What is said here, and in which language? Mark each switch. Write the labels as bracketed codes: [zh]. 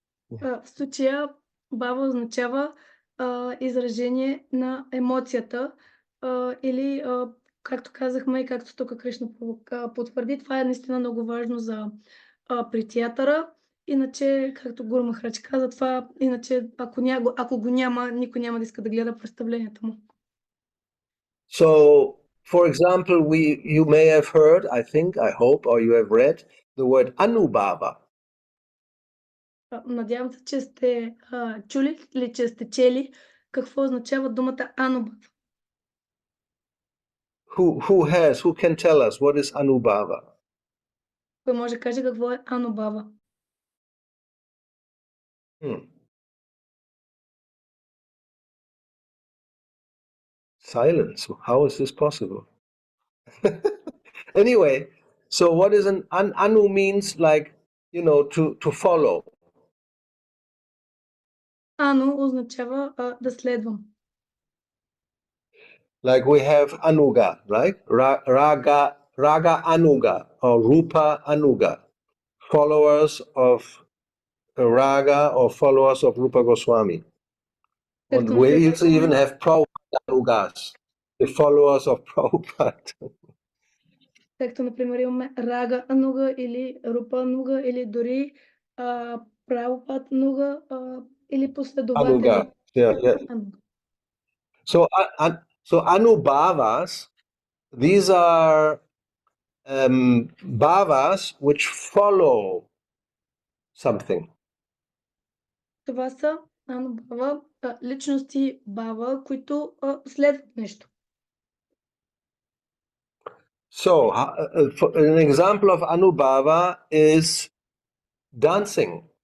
[bg] В случая бава означава изражение на емоцията или, както казахме и както тук Кришна потвърди, това е наистина много важно при театъра. Иначе, както Гуру Махарадж каза, това иначе, ако го няма, никой няма да иска да гледа представлението му. [en] So, for example, you may have heard, I think, I hope, or you have read the word Anubhava. [bg] Надявам се, че сте чули или че сте чели какво означава думата Анубхава. [en] Who can tell us what is Anubhava? [bg] Кой може да каже какво е Анубхава? [en] Silence. How is this possible? Anyway, so what is an anu means like, to follow. [bg] Anu означава да следвам. [en] Like we have Anuga, right? Raga Anuga or Rupa Anuga, followers of Raga or followers of Rupa Goswami. And we even have Prabhupada Anugas, the followers of Prabhupada. [bg] Както, например, имаме Рага Ануга или Рупа Ануга или дори Прабхупад Ануга или последователи. [en] Anuga, yeah. So Anubhavas, these are bhavas which follow something. [bg] Това са Анубхава, личности бава, които следват нещо. [en] So, an example of Anubhava is dancing.